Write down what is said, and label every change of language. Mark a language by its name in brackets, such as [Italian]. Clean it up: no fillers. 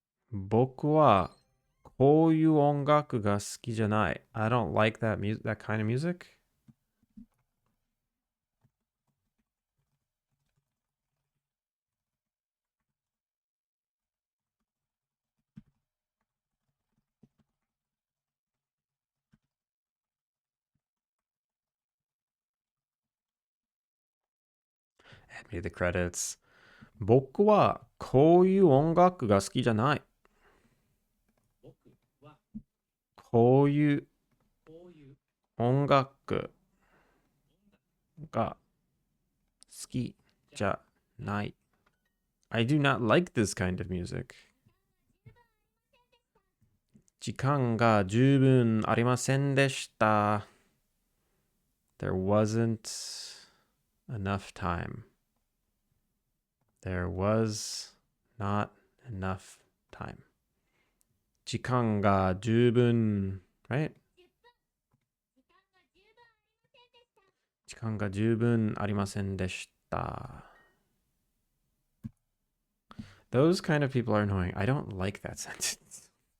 [Japanese] 僕はこういう音楽が好きじゃない。 [English] I don't like that kind of music. Add me to the credits. [Japanese] 僕はこういう音楽が好きじゃない。こういう音楽が好きじゃない。 [English] I do not like this kind of music. [Japanese] 時間が十分ありませんでした。 [English] There wasn't enough time. There was not enough time. [Japanese] 時間が十分 [English] right? [Japanese] 時間が十分ありませんでした。 [English] Those kind of people are annoying. I don't like that sentence.